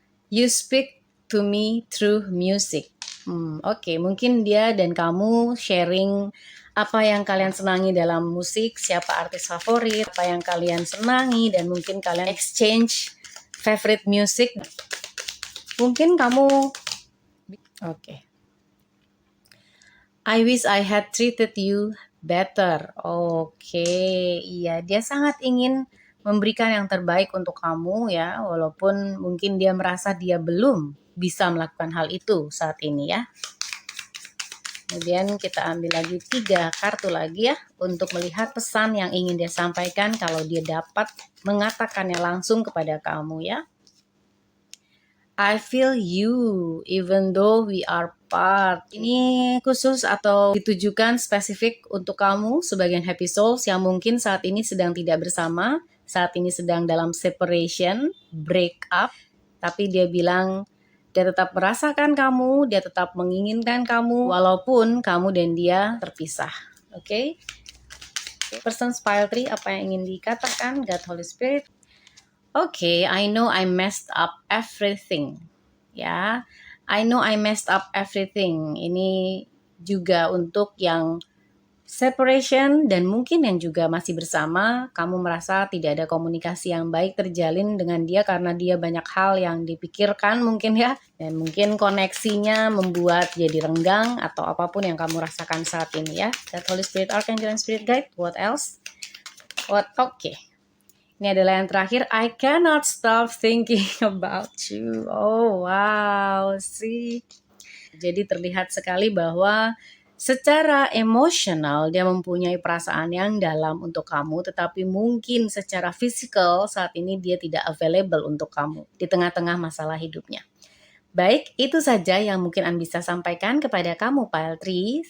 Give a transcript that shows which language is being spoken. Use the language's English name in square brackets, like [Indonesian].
[English] You speak to me through music. [Indonesian] Oke, mungkin dia dan kamu sharing apa yang kalian senangi dalam musik, siapa artis favorit, apa yang kalian senangi, dan mungkin kalian [English] exchange favorite music. [Indonesian] Mungkin kamu [English] I wish I had treated you better. [Indonesian] Oke, iya, dia sangat ingin memberikan yang terbaik untuk kamu ya, walaupun mungkin dia merasa dia belum bisa melakukan hal itu saat ini ya. Kemudian kita ambil lagi 3 kartu lagi ya, untuk melihat pesan yang ingin dia sampaikan kalau dia dapat mengatakannya langsung kepada kamu ya. [English] I feel you even though we are apart. [Indonesian] Ini khusus atau ditujukan spesifik untuk kamu sebagian Happy Souls yang mungkin saat ini sedang tidak bersama, saat ini sedang dalam separation, break up, tapi dia bilang dia tetap merasakan kamu, dia tetap menginginkan kamu, walaupun kamu dan dia terpisah. Oke? Person Pile 3, apa yang ingin dikatakan? God, Holy Spirit. [English] Oke, I know I messed up everything. Ya, I know I messed up everything. [Indonesian] Ini juga untuk yang separation, dan mungkin yang juga masih bersama, kamu merasa tidak ada komunikasi yang baik terjalin dengan dia karena dia banyak hal yang dipikirkan mungkin ya, dan mungkin koneksinya membuat jadi renggang atau apapun yang kamu rasakan saat ini ya. [English] That Holy Spirit, Archangel, and Spirit Guide. What else? Oke. [Indonesian] Ini adalah yang terakhir. [English] I cannot stop thinking about you. Oh wow, see. [Indonesian] Jadi terlihat sekali bahwa secara emosional dia mempunyai perasaan yang dalam untuk kamu, tetapi mungkin secara fisikal saat ini dia tidak available untuk kamu di tengah-tengah masalah hidupnya. Baik, itu saja yang mungkin An bisa sampaikan kepada kamu Pile 3.